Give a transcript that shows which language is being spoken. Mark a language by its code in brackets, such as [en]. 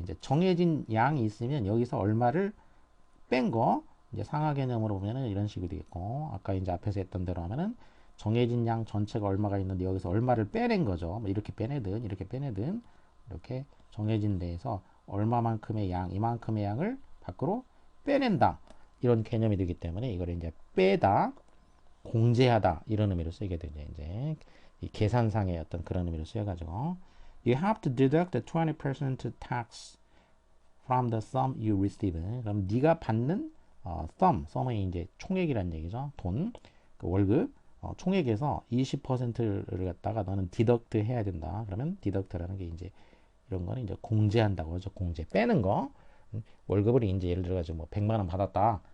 [ko] 이제 정해진 양이 있으면 여기서 얼마를 뺀 거, 이제 상하 개념으로 보면은 이런 식이 되겠고, 아까 이제 앞에서 했던 대로 하면은 정해진 양 전체가 얼마가 있는데 여기서 얼마를 빼낸 거죠. 뭐 이렇게 빼내든 이렇게 빼내든 이렇게 정해진 데에서 얼마만큼의 양, 이만큼의 양을 밖으로 빼낸다. 이런 개념이 되기 때문에 이걸 이제 빼다, 공제하다 이런 의미로 쓰게 되죠. 이제 이 계산상의 어떤 그런 의미로 쓰여가지고 [en] You have to deduct the 20% tax from the sum you receive. [ko] 그럼 네가 받는 sum은 이제 총액이란 얘기죠. 돈, 그 월급, 총액에서 20%를 갖다가 너는 디덕트 해야 된다. 그러면 디덕트라는 게 이제 이런 거는 이제 공제한다고 하죠. 공제 빼는 거. 월급을 이제 예를 들어 가지고 뭐 100만 원 받았다.